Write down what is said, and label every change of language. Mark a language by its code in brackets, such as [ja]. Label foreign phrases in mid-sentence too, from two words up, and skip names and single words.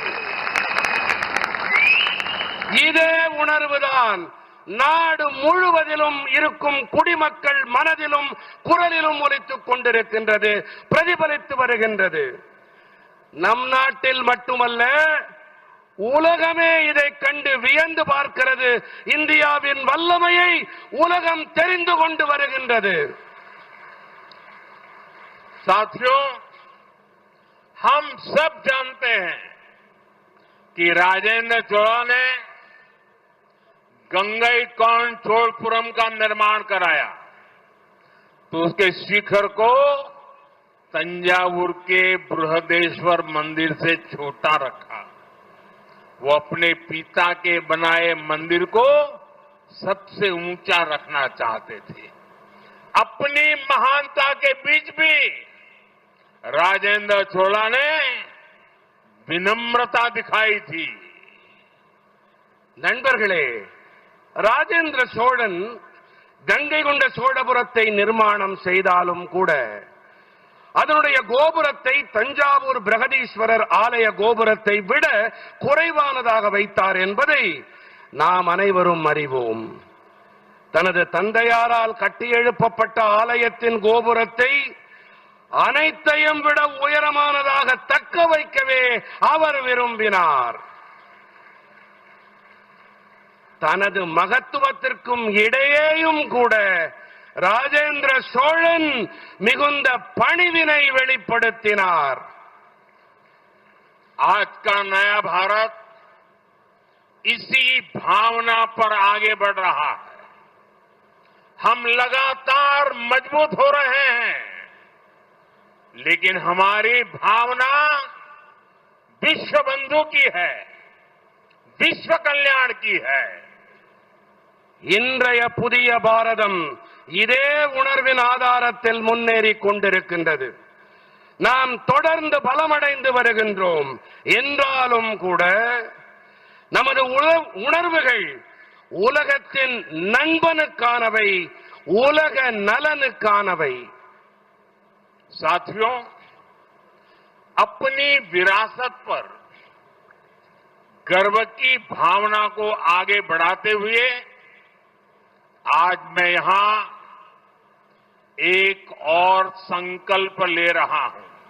[ta] இதே உணர்வுதான் நாடு முழுவதிலும் இருக்கும் குடிமக்கள் மனதிலும் குரலிலும் ஒலித்துக் கொண்டிருக்கின்றது, பிரதிபலித்து வருகின்றது. நம் நாட்டில் மட்டுமல்ல, உலகமே இதை கண்டு வியந்து பார்க்கிறது. இந்தியாவின் வல்லமையை உலகம் தெரிந்து கொண்டு வருகின்றது. [hi] साथियों, हम सब जानते हैं कि राजेंद्र चोला ने गंगईकोंड चोलपुरम का निर्माण कराया तो उसके शिखर को तंजावुर के बृहदेश्वर मंदिर से छोटा रखा। वो अपने पिता के बनाए मंदिर को सबसे ऊंचा रखना चाहते थे। अपनी महानता के बीच भी राजेंद्र चोला ने विनम्रता दिखाई थी। [ta] நண்பர்களே, ராஜேந்திர சோழன் கங்கை கொண்ட சோழபுரத்தை நிர்மாணம் செய்தாலும் கூட அதனுடைய கோபுரத்தை தஞ்சாவூர் பிரகதீஸ்வரர் ஆலய கோபுரத்தை விட குறைவானதாக வைத்தார் என்பதை நாம் அனைவரும் அறிவோம். தனது தந்தையாரால் கட்டியெழுப்பப்பட்ட ஆலயத்தின் கோபுரத்தை அனைத்தையும் விட உயரமானதாக தக்க வைக்கவே அவர் விரும்பினார். தனது மகத்துவத்திற்கும் இடையேயும் கூட ராஜேந்திர சோழன் மிகுந்த பணிவினை வெளிப்படுத்தினார். [hi] आज का नया भारत इसी भावना पर आगे बढ़ रहा है. हम लगातार मजबूत हो रहे हैं, लेकिन हमारी भावना विश्व बंधु की है, विश्व कल्याण की है. [ta] இன்றைய புதிய பாரதம் இதே உணர்வின் ஆதாரத்தில் முன்னேறி கொண்டிருக்கின்றது. நாம் தொடர்ந்து பலமடைந்து வருகின்றோம் என்றாலும் கூட நமது உணர்வுகள் உலகத்தின் நண்பனுக்கானவை, உலக நலனுக்கானவை. [hi] साथियों, अपनी विरासत पर गर्व की भावना को आगे बढ़ाते हुए आज मैं यहां एक और संकल्प ले रहा हूं.